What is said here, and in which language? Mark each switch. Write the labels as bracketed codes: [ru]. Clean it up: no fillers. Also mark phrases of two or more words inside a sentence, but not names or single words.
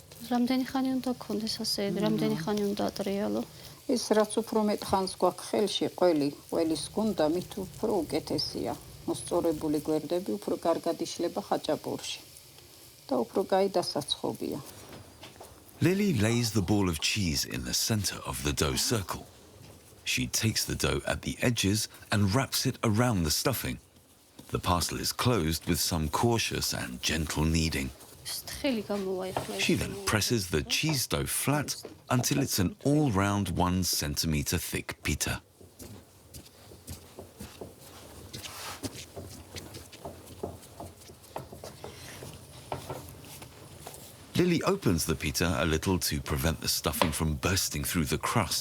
[ka] რამდენი ხანი უნდა გქონდეს ასე, რამდენი ხანი უნდა ატრიალო? ის რაც უფრო მეტ ხანს გვაქვს ხელში, ყველის გუნდა, მით უფრო უკეთესია. მოსწორებული გვერდები უფრო კარგად იშლება ხაჭაპურში და უფრო კაი დასაცხობია. [en] Lily lays the ball of cheese in the center of the dough circle. She takes the dough at the edges and wraps it around the stuffing. The parcel is closed with some cautious and gentle kneading. [ka] ხელი გამოვა ეხლა. [en] She then presses the cheese dough flat until it's an all-round 1 centimeter thick pita. Lily opens the pita a little to prevent the stuffing from bursting through the crust.